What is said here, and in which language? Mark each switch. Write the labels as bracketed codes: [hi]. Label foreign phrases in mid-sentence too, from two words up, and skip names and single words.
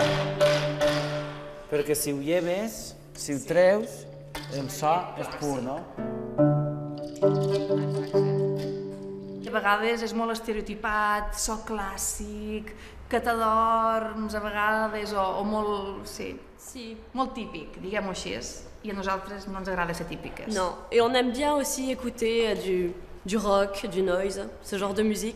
[ca] Perquè si ho lleves, si ho treus, el so és pur, no? A vegades és molt estereotipat, so clàssic, que t'adorms a vegades, o molt, sí, molt típic, diguem-ho així. I a nosaltres no ens agrada ser típiques. [fr] Non, et on aime bien aussi écouter du rock, du noise, ce genre de musique.